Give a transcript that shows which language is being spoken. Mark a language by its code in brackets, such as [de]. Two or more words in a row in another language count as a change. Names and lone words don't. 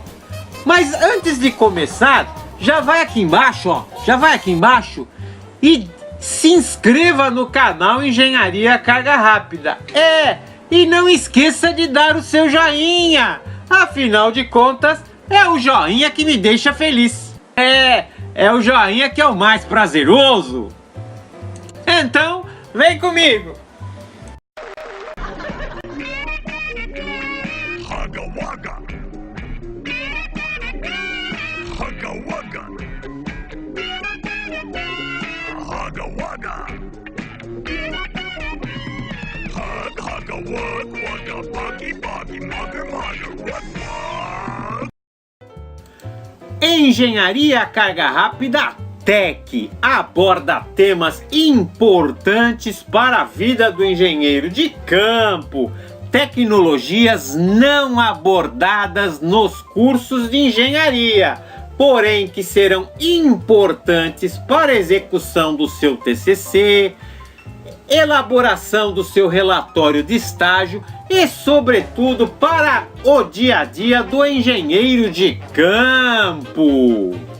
[pt] Mas antes de começar, já vai aqui embaixo, e se inscreva no canal Engenharia Carga Rápida. E não esqueça de dar o seu joinha. Afinal de contas, é o joinha que me deixa feliz. É o joinha que é o mais prazeroso. Então, vem comigo. Hugga Wugga. Hugga Wugga. Hugga Wugga. Hug, hugga, wug, wugga, buggy, buggy, mugger, mugger, wug, wug. Engenharia Carga Rápida Tech aborda temas importantes para a vida do engenheiro de campo, tecnologias não abordadas nos cursos de engenharia, porém que serão importantes para a execução do seu TCC, elaboração do seu relatório de estágio e, sobretudo, para o dia a dia do engenheiro de campo.